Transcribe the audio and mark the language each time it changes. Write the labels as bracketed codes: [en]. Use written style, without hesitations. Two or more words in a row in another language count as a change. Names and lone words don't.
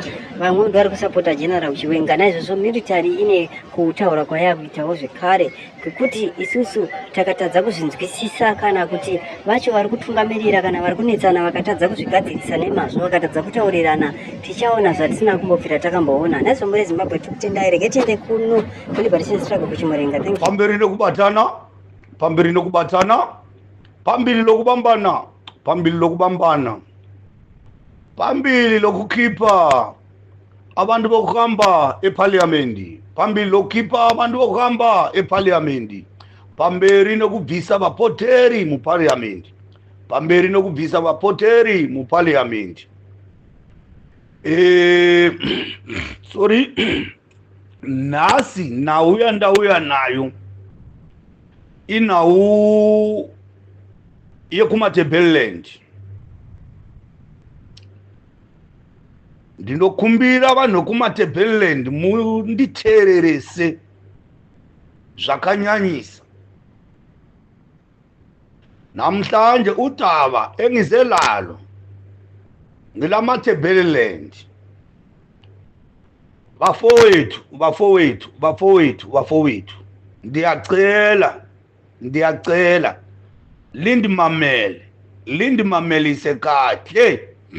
[sn] Vamwe ndo vari kusapota General Chiwenga. Naizvozvo military ine kutaura kwayakuitawo zvekare kwekuti isusu takatadza kuzvinzwisisa kana kuti vacho vari kutungamirira kana vari kunetsana vakatadza kuzvigadzirisa nemazvo vakatadza kutaurirana tichaona zvatisina kumbopfira takamboona. Naizvo muri Zimbabwe tikutendai rege tiende kuno kuliberation struggle kuchimurenga. Pamberi nokubatana, pamberi nokubatana, [nd] pamberi lokubambana, pamberi lokubambana, pamberi lokukhipha abantu bokuhamba eParliament, pamberi lokukhipha abantu bokuhamba eParliament, [sn] pamberi nokubvisa vapoteri muParliament, pamberi nokubvisa vapoteri muParliament. Sorry, nasi nauya ndauya nayo inau yekumaTebeleland. Ndinokumbira vanhu kumaTebeleland munditeererese zvakanyanyisa. [nd] Namhlanje udaba engize lalo ngelamaTebeleland. Bafowethu ndiyacela lindimamele isekahle.